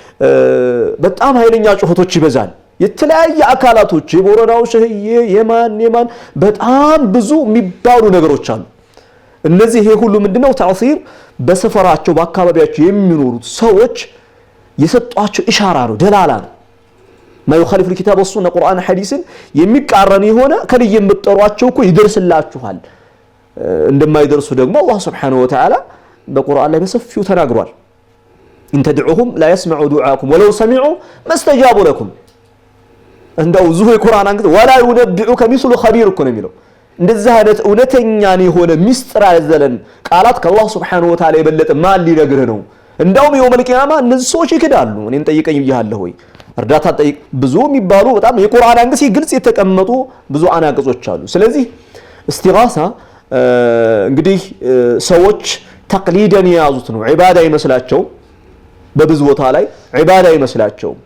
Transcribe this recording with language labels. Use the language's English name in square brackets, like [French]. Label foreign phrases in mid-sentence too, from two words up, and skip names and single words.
[Amharic] በጣም ኃይለኛ ጩኸቶች ይበዛል። የተለያየ አካላቶች የቦረናው ሸህዬ የማን በጣም ብዙ የሚባሉ ነገሮች አሉ። እነዚህ ይሄ ሁሉ ምንድነው ተዕሲር በሰፈራቸው በአካባቢያቸው የሚኖሩት ሰዎች የሰጧቸው ኢሻራ ነው፣ ደላላ ነው። [Arabic] ما يخالف الكتاب والسنة قرآن حديث [Amharic] የሚቃረን የሆነ ከልየ የምትጠሯቸው እኮ ይደርስላችኋል። እንደማይደርሱ ደግሞ አላህ [Arabic] سبحانه وتعالى [Amharic] በቁርአን ላይ በሰፊው ተናግሯል። [Arabic] إن تدعوهم لا يسمعوا دعاءكم ولو سمعوا ما استجابوا لكم [Amharic] እንደው ዙሁ የቁርአን አንግት [Arabic] ولا ينبئك مثل خبير [Amharic] እኮ ነው የሚለው። እንደዛ አይነት እውነተኛ የሆነ ሚስጥር ያዘለን ቃላት ከአላህ [Arabic] سبحانه وتعالى [Amharic] የበለጠ ማን ሊነግርህ ነው? እንደውም [Arabic] يوم القيامة [Amharic] እነዚህ ሰዎች ይክዳሉ። እኔን ጠይቀኝ ይያለሁ ወይ እርዳታ ጠይቅ ብዙ የሚባሉ በጣም የቁርአን አንግት ግልጽ የተቀመጡ ብዙ አናቅጾች አሉ። ስለዚህ እስቲጋሳ እንግዲህ ሰዎች ተቅሊደን የያዙት ነው። ዒባዳ ይመስላቸው በብዙ ቦታ ላይ ዒባዳ ይመስላቸው